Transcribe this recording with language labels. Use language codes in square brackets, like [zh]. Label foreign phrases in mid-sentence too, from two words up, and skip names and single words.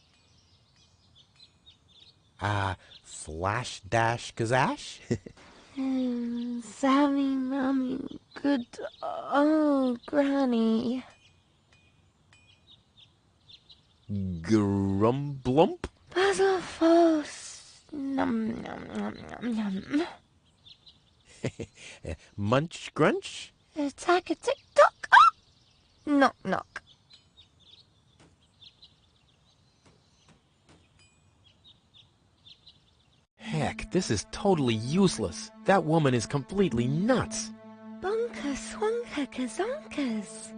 [en] Flash dash kazash? Sammy, Mommy, good old Granny. Grumblump? Basil false. Num num num num num. Munch grunch? Attack a tick tock. Ah! Knock knock. Heck, this is totally useless. That woman is completely nuts. Bunker swunker kazonkers.